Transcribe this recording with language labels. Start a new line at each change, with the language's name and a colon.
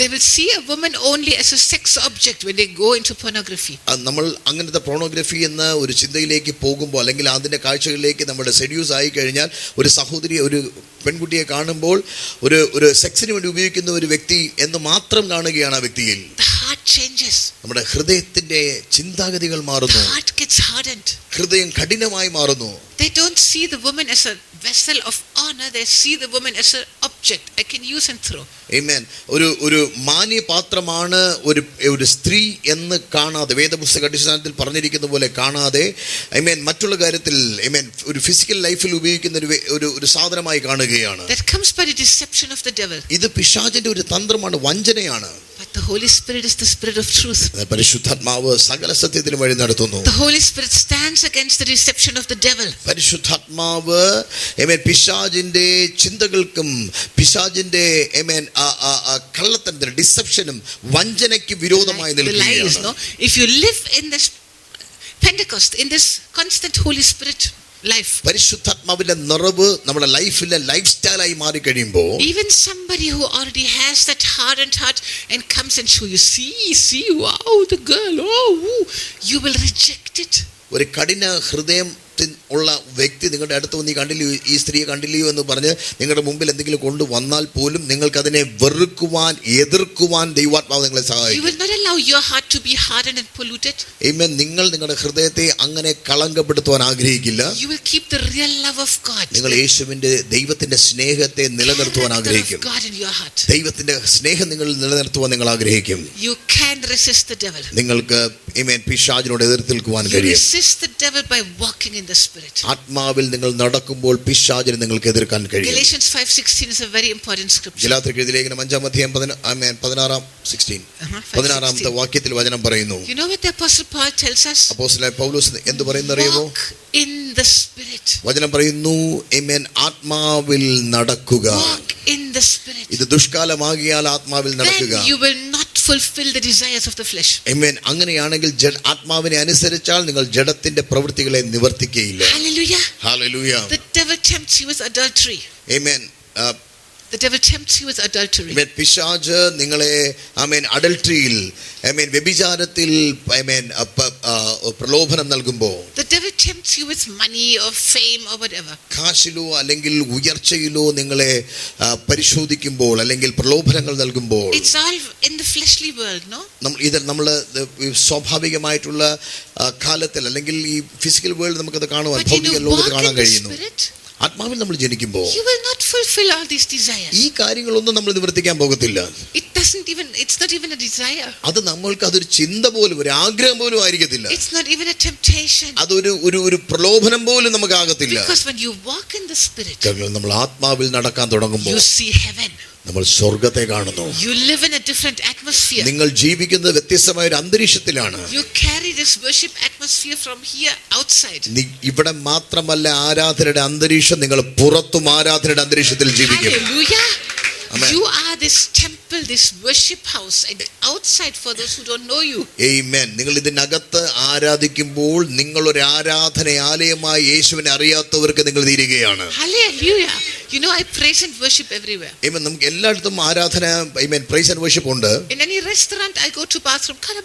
English: They will see a woman only as a sex object when they go into pornography.
Malayalam: നമ്മൾ അങ്ങനത്തെ pornography എന്ന ഒരു ചിന്തയിലേക്ക് പോകുമ്പോൾ അല്ലെങ്കിൽ അതിന്റെ കാഴ്ചകളിലേക്ക് നമ്മുടെ സെഡ്യൂസ് ആയി കഴിഞ്ഞാൽ ഒരു സഹോദരി, ഒരു പെൺകുട്ടിയെ കാണുമ്പോൾ ഒരു സെക്സിന് വേണ്ടി ഉപയോഗിക്കുന്ന ഒരു വ്യക്തി എന്ന് മാത്രം കാണുകയാണ് ആ വ്യക്തിയിൽ.
English: The heart changes.
Malayalam: നമ്മുടെ ഹൃദയത്തിന്റെ ചിന്താഗതികൾ മാറുന്നു.
English: The heart gets hardened.
Malayalam: ഹൃദയം കഠിനമായി മാറുന്നു.
English: They don't see the woman as a vessel of honor. They see the woman as an object object I can use and throw. Amen.
Malayalam: ഒരു മാന്യപാത്രമാണ് ഒരു സ്ത്രീ എന്ന് കാണാതെ, വേദപുസ്തക അടിസ്ഥാനത്തിൽ പറഞ്ഞിരിക്കുന്ന പോലെ കാണാതെ, Amen, മറ്റുള്ള കാര്യത്തിൽ, Amen, ഒരു ഫിസിക്കൽ ലൈഫിൽ ഉപയോഗിക്കുന്ന ഒരു സാധനമായി കാണുകയാണ്.
English: That comes by the deception of the devil.
Malayalam: ഇത് പിശാചിന്റെ ഒരു തന്ത്രമാണ്, വഞ്ചനയാണ്.
English: But the Holy Spirit is the Spirit of truth.
Malayalam: പരിശുദ്ധാത്മാവ് സകല സത്യത്തിലും വഴി നടത്തുന്നു.
English: The Holy Spirit stands against the deception of the devil.
Malayalam: പരിശുദ്ധാത്മാവ്, Amen, പിശാചിന്റെ ചിന്തകൾക്കും പിശാചിന്റെ, Amen, കള്ളത്തരത്തിനും ഡിസെപ്ഷനും വഞ്ചനയ്ക്ക് വിരോധമായി നിൽക്കുകയാണ്.
English: If you live in this Pentecost, in this constant Holy Spirit life,
Malayalam: പരിശുദ്ധാത്മാവിന്റെ നിറവ് നമ്മുടെ ലൈഫിലെ ലൈഫ് സ്റ്റൈലായി മാറി കഴിയുമ്പോൾ,
English: even somebody who already has that hardened heart and comes and show you, see, wow, the girl, you will reject it.
Malayalam: ഒരു കഠിന ഹൃദയം ഉള്ള വ്യക്തി നിങ്ങളുടെ അടുത്ത് വന്ന് കണ്ടില്ലയോ, ഈ സ്ത്രീയെ കണ്ടില്ലയോ എന്ന് പറഞ്ഞ് നിങ്ങളുടെ മുമ്പിൽ എന്തെങ്കിലും കൊണ്ടുവന്നാൽ പോലും നിങ്ങൾക്ക് അതിനെ വെറുക്കുവാൻ, എതിർക്കുവാൻ ദൈവാത്മാവ് നിങ്ങളെ സഹായിക്കും.
English: You will not allow your heart to be hardened and polluted. Amen.
Malayalam: നിങ്ങൾ നിങ്ങളുടെ ഹൃദയത്തെ അങ്ങനെ കളങ്കപ്പെടുത്തുവാൻ ആഗ്രഹിക്കില്ല.
English: You will keep the real love of God.
Malayalam: നിങ്ങൾ യേശുവിന്റെ ദൈവത്തിന്റെ സ്നേഹത്തെ നിലനിർത്തുവാൻ ആഗ്രഹിക്കും.
English: God in your heart.
Malayalam: ദൈവത്തിന്റെ സ്നേഹം നിങ്ങൾ നിലനിർത്തുവാൻ നിങ്ങൾ ആഗ്രഹിക്കും.
English: You can resist the devil.
Malayalam: നിങ്ങൾക്ക്, Amen, പിശാചിനോട് എതിർത്ത് നിൽക്കുവാൻ കഴിയും.
English: You resist the devil by walking in the Spirit.
Malayalam: ആത്മാവിൽ നിങ്ങൾ നടക്കുമ്പോൾ പിശാചിനെ നിങ്ങൾക്ക് എതിർക്കാൻ കഴിയും.
English: Galatians 5:16 is a very important scripture.
Malayalam: ഗലാത്യർക്ക് എഴുതിയ ലേഖനം 5-ാം അധ്യായം 16 വാക്യത്തിൽ വചനം പറയുന്നു.
English: You know what the apostle Paul tells us?
Malayalam: അപ്പോസ്തലനായ പൗലോസ് എന്ത് പറയുന്നറിയുമോ?
English: Walk in the Spirit.
Malayalam: വചനം പറയുന്നു, Amen, ആത്മാവിൽ നടക്കുക.
English: Walk in the Spirit.
Malayalam: ഇത് ദുഷ്കാലമാകിയാൽ ആത്മാവിൽ നടക്കുക.
English: Then you will not fulfill the desires of the flesh. Amen.
Malayalam: അങ്ങനെയാണെങ്കിൽ ആത്മാവിനെ അനുസരിച്ചാൽ നിങ്ങൾ ജഡത്തിന്റെ പ്രവൃത്തികളെ നിവർത്തിക്കുകയില്ല.
English: Hallelujah. Hallelujah. The devil tempts you with adultery. Amen. The devil tempts you with adultery. Amen.
Malayalam: പിശാച് നിങ്ങളെ, Amen, അഡൾട്ടറിയിൽ, Amen, വ്യഭിചാരത്തിൽ, Amen, പ്രലോഭനം നൽകുമ്പോൾ,
English: the devil tempts you with money or fame or whatever.
Malayalam: കാശിലോ അല്ലെങ്കിൽ ഉയർച്ചയിലോ നിങ്ങളെ പരിശോധിക്കുമ്പോൾ അല്ലെങ്കിൽ പ്രലോഭനങ്ങൾ നൽകുമ്പോൾ,
English: It's all in the fleshly world, no?
Malayalam: നമ്മൾ സ്വാഭാവികമായിട്ടുള്ള കാലത്തിൽ അല്ലെങ്കിൽ ഈ ഫിസിക്കൽ വേൾഡ് നമുക്കത് കാണുവാൻ, ഭൗതിക ലോകത്ത് കാണാൻ കഴിയുന്നു. ആത്മാവിൽ നമ്മൾ ജനിക്കുമ്പോൾ
English: You will not fulfill all these desires.
Malayalam: ഈ കാര്യങ്ങളൊന്നും നമ്മൾ നിവർത്തിക്കാൻ പോകത്തില്ല.
English: It's not even a desire.
Malayalam: അത് നമ്മൾക്ക് അതൊരു ചിന്ത പോലും, ഒരു ആഗ്രഹം പോലും ആയിരിക്കത്തില്ല.
English: It's not even a temptation.
Malayalam: അതൊരു പ്രലോഭനം പോലും നമുക്ക് ആകത്തില്ല.
English: Because when you walk in the Spirit,
Malayalam: നമ്മൾ ആത്മാവിൽ നടക്കാൻ തുടങ്ങുമ്പോൾ
English: you see heaven.
Malayalam: നമ്മൾ സ്വർഗ്ഗത്തെ കാണുന്നു.
English: You live in a different atmosphere.
Malayalam: നിങ്ങൾ ജീവിക്കുന്നത് വ്യത്യസ്തമായ ഒരു അന്തരീക്ഷത്തിലാണ്.
English: You carry this worship atmosphere from here outside.
Malayalam: ഇവിടെ മാത്രമല്ല ആരാധനയുടെ അന്തരീക്ഷം, നിങ്ങൾ പുറത്തും ആരാധനയുടെ അന്തരീക്ഷത്തിൽ ജീവിക്കും.
English: Hallelujah. Amen. You are this temple, this worship house, and outside for those who don't know you. Amen.
Malayalam: നിങ്ങൾ ഇതിനകത്ത് ആരാധിക്കുമ്പോൾ നിങ്ങൾ ഒരു ആരാധനാലയമായി യേശുവിനെ അറിയാത്തവർക്ക് നിങ്ങൾ തീരുകയാണ്.
English: Hallelujah. You know, I praise and worship everywhere. Amen.
Malayalam: നമുക്ക് എല്ലായിടത്തും ആരാധന, Amen,
English: praise and worship
Malayalam: ഉണ്ട്.
English: In any restaurant I go to bathroom,